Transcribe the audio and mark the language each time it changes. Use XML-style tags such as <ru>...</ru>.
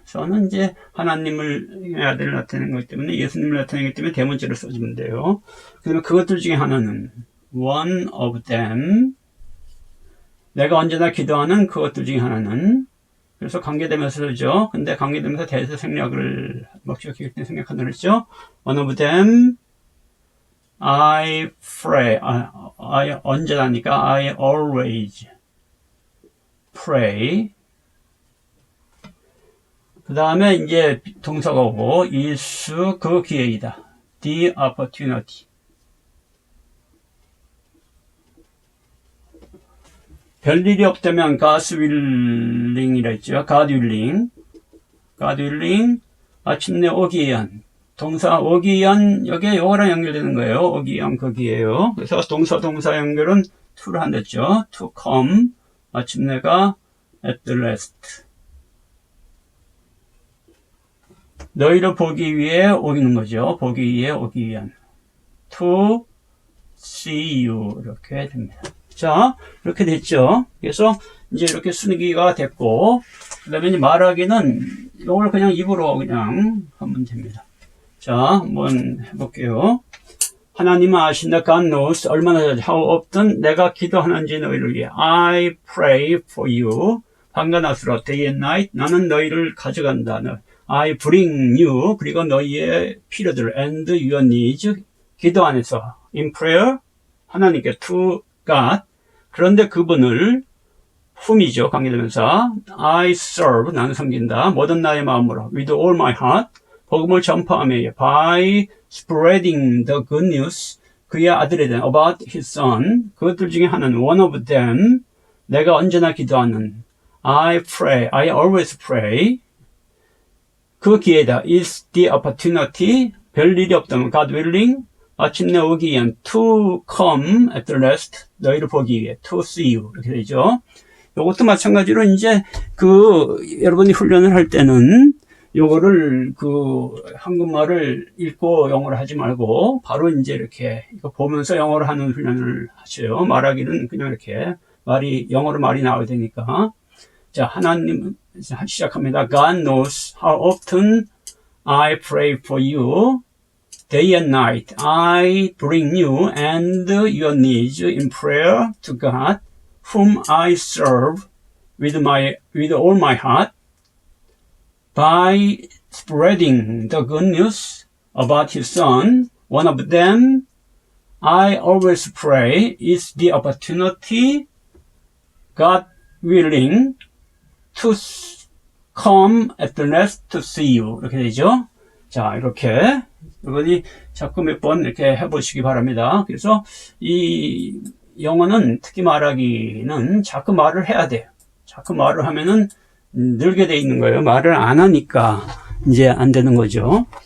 <ko>son은 이제 하나님의 아들을 나타내는 거기 때문에 예수님을 나타내기 때문에 대문자로 써주면 돼요. 그다음에 그것들 중에 하나는</ko> <en>one of them.</en> <ko>내가 언제나 기도하는 그것들 중에 하나는 그래서 관계되면서 그러죠. 근데 관계되면서 대세 생략을 목적이기 때문에 생략한다 그랬죠.</ko> <en>One of them I pray. I</en> <ko>언제나니까</ko> <en>I always pray.</en> <ko>그 다음에 이제 동사가 오고 is 그 기회이다.</ko> <en>The opportunity.</en> <ko>별일이 없다면</ko> <en>God's willing</en> <ko>이라 했죠.</ko> <en>God willing. God willing.</en> <ko>마침내 오기 위한. 동사 오기 위한 여기에 요거랑 연결되는 거예요. 오기 위한 거기에요. 그래서 동사 연결은 to를 한댔죠.</ko> <en>To come.</en> <ko>마침내가</ko> <en>at the last.</en> <ko>너희를 보기 위해 오기는 거죠. 보기 위해 오기 위한.</ko> <en>To see you.</en> <ko>이렇게 됩니다. 자, 이렇게 됐죠. 그래서 이제 이렇게 쓰기가 됐고, 그 다음에 이제 말하기는 이걸 그냥 입으로 그냥 하면 됩니다. 자, 한번 해볼게요. 하나님은 아신다.</ko> <en>God knows.</en> <ko>얼마나 자주,</ko> <en>how often</en> <ko>내가 기도하는지 너희를 위해.</ko> <en>I pray for you.</en> <ko>밤과 낮으로</ko> <en>day and night.</en> <ko>나는 너희를 가져간다.</ko> <en>I bring you.</en> <ko>그리고 너희의 필요들</ko> <en>and your needs.</en> <ko>기도 안에서</ko> <en>in prayer.</en> <ko>하나님께</ko> <en>to God.</en> <ko>그런데 그분을 whom이죠. 관계되면서</ko> <en>I serve.</en> <ko>나는 섬긴다. 모든 나의 마음으로</ko> <en>with all my heart.</en> <ko>복음을 전파하며</ko> <en>by spreading the good news.</en> <ko>그의 아들에 대한</ko> <en>about his son.</en> <ko>그것들 중에 하나는</ko> <en>one of them.</en> <ko>내가 언제나 기도하는</ko> <en>I pray. I always pray.</en> <ko>그 기회다.</ko> <en>is the opportunity.</en> <ko>별일이 없다면</ko> <en>God willing.</en> <ko>마침내 오기 위한</ko> <en>to come at the last.</en> <ko>너희를 보기 위해</ko> <en>to see you.</en> <ko>이렇게 되죠. 이것도 마찬가지로 이제 여러분이 훈련을 할 때는 요거를 한국말을 읽고 영어를 하지 말고 바로 이제 이렇게 이거 보면서 영어를 하는 훈련을 하세요. 말하기는 그냥 이렇게 영어로 말이 나와야 되니까. 자, 하나님 시작합니다.</ko> <en>God knows how often I pray for you. Day and night I bring you and your needs in prayer to God, whom I serve with all my heart. By spreading the good news about his son, one of them I always pray is the opportunity, God willing, to come at the last to see you.</en> <ko>이렇게 되죠. 자, 이렇게 여러분이 자꾸 몇 번 이렇게 해보시기 바랍니다. 그래서 이 영어는 특히 말하기는 자꾸 말을 해야 돼요. 자꾸 말을 하면은 늘게 돼 있는 거예요. 말을 안 하니까 이제 안 되는 거죠.</ko>